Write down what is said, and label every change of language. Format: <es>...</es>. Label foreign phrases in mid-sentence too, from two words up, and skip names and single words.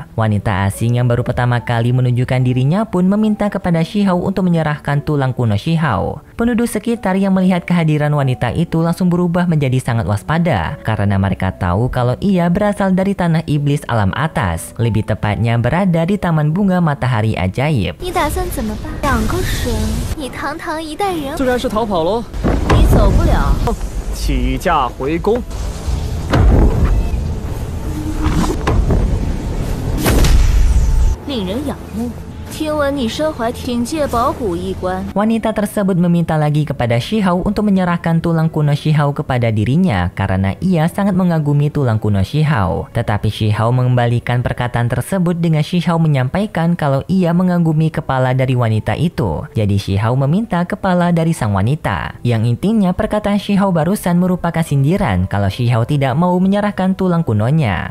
<id>Wanita asing yang baru pertama kali menunjukkan dirinya pun meminta kepada Shihao untuk menyerahkan tulang kuno Shihao. Penduduk sekitar yang melihat kehadiran wanita itu langsung berubah menjadi sangat waspada karena mereka tahu kalau ia berasal dari tanah iblis alam atas, lebih tepatnya berada di Taman Bunga Matahari Ajaib.</id> <zh>你打算怎么办？两个神，你堂堂一代人，自然是逃跑喽。你走不了。起驾回宫。令人仰慕， 听闻你身怀天界宝骨一关。</zh> <id>Wanita tersebut meminta lagi kepada Shihao untuk menyerahkan tulang kuno Shihao kepada dirinya karena ia sangat mengagumi tulang kuno Shihao. Tetapi Shihao mengembalikan perkataan tersebut dengan Shihao menyampaikan kalau ia mengagumi kepala dari wanita itu. Jadi Shihao meminta kepala dari sang wanita. Yang intinya perkataan Shihao barusan merupakan sindiran kalau Shihao tidak mau menyerahkan tulang kunonya.</id>